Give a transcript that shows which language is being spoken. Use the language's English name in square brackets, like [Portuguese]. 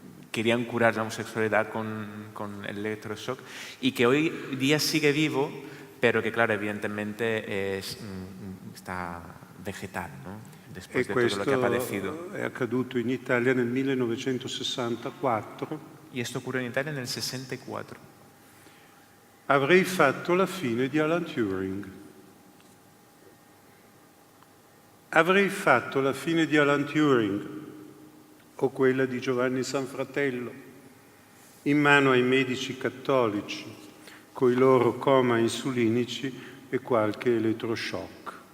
[Spanish] querían curar la homosexualidad con el electroshock, y que hoy día sigue vivo, pero que, claro, evidentemente está vegetal, ¿no?, después de todo lo que ha padecido. [Italian] È accaduto in Italia nel 1964. [Spanish] Y esto ocurrió en Italia en el 64. [Italian] Avrei fatto la fine di Alan Turing. Avrei fatto la fine di Alan Turing o quella di Giovanni Sanfratello, in mano ai medici cattolici, coi loro coma insulinici e qualche elettroshock.